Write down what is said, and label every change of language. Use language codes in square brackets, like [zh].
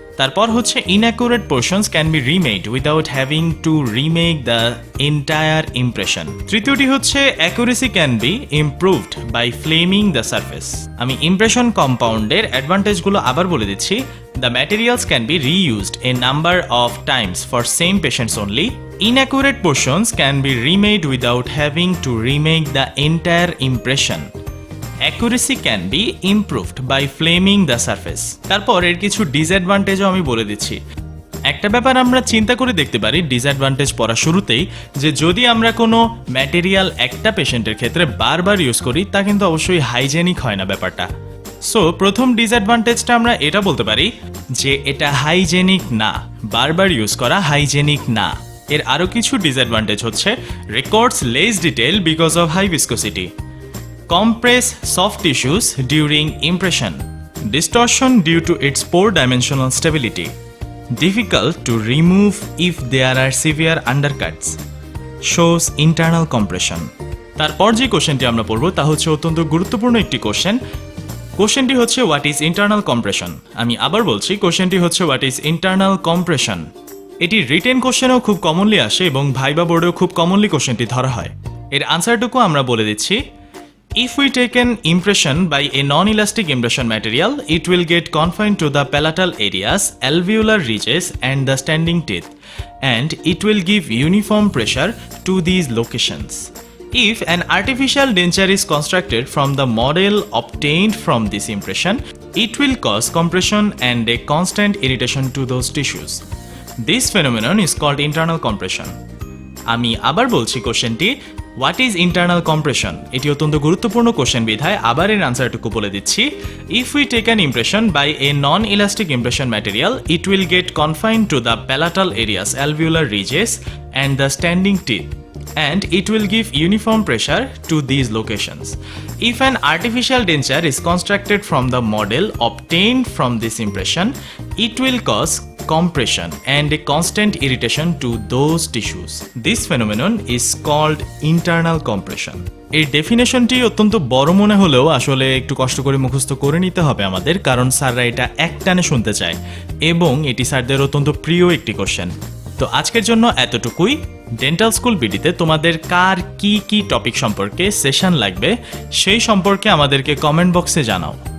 [bn] তারপর হচ্ছে [en] Inaccurate portions can be remade without having to remake the entire impression. [bn] তৃতীয়টি হচ্ছে [en] Accuracy can be improved by flaming the surface. [bn] আমি impression কম্পাউন্ডের অ্যাডভান্টেজগুলো আবার বলে দিচ্ছি। [en] The materials can be reused a number of times for same patients only. Inaccurate portions can be remade without having to remake the entire impression. Accuracy can be improved by flaming the surface. [bn] তারপর এর কিছু ডিসঅ্যাডভান্টেজও আমি বলে দিচ্ছি। একটা ব্যাপার আমরা চিন্তা করে দেখতে পারি ডিসঅ্যাডভান্টেজ পড়া শুরুতেই, যে যদি আমরা কোনো ম্যাটেরিয়াল একটা পেশেন্টের ক্ষেত্রে বারবার ইউজ করি তা কিন্তু অবশ্যই হাইজেনিক হয় না ব্যাপারটা। সো প্রথম ডিসঅ্যাডভান্টেজটা আমরা এটা বলতে পারি যে এটা হাইজেনিক না, বারবার ইউজ করা হাইজেনিক না। এর আরও কিছু ডিসঅ্যাডভান্টেজ হচ্ছে [en] Records less detail because of high viscosity, compress soft tissues during impression, distortion due to its poor dimensional stability, difficult to remove if there are severe undercuts, shows internal compression. [bn] তারপর যে কোশ্চেনটি আমরা পড়ব তা হচ্ছে অত্যন্ত গুরুত্বপূর্ণ একটি কোশ্চেন। কোশ্চেনটি হচ্ছে [en] What is internal compression. [bn] আমি আবার বলছি, কোশ্চেনটি হচ্ছে হোয়াট ইজ ইন্টারনাল কম্প্রেশন। এটি রিটেন কোশ্চেনেও খুব কমনলি আসে এবং ভাইবা বোর্ডেও খুব কমনলি কোশ্চেনটি ধরা হয়। এর আনসারটুকু আমরা বলে দিচ্ছি। [en] If we take an impression by a non-elastic impression material, it will get confined to the palatal areas, alveolar ridges and the standing teeth, and it will give uniform pressure to these locations. If an artificial denture is constructed from the model obtained from this impression, it will cause compression and a constant irritation to those tissues. This phenomenon is called internal compression. [bn] আমি আবার বলছি কোশ্চেনটি, [en] What is internal compression. [bn] এটি অত্যন্ত গুরুত্বপূর্ণ question বিধায় আবার এর আনসারটুকু বলে দিচ্ছি। [en] If we take an impression by a non elastic impression material, it will get confined to the palatal areas, alveolar ridges and the standing teeth, and it will give uniform pressure to these locations. If an artificial denture is constructed from the model obtained from this impression, it will cause compression and a constant irritation to those tissues. This phenomenon is called internal compression. [bn] এই ডেফিনেশনটি অত্যন্ত বড় মনে হলেও আসলে একটু কষ্ট করে মুখস্থ করে নিতে হবে আমাদের, কারণ স্যাররা এটা একটানে শুনতে চায় এবং এটি স্যারদের অত্যন্ত প্রিয় একটি কোশ্চেন। তো আজকের জন্য এতটুকুই। ডেন্টাল স্কুল বিডিতে তোমাদের কার কি কি টপিক সম্পর্কে সেশন লাগবে সেই সম্পর্কে আমাদেরকে কমেন্ট বক্সে জানাও।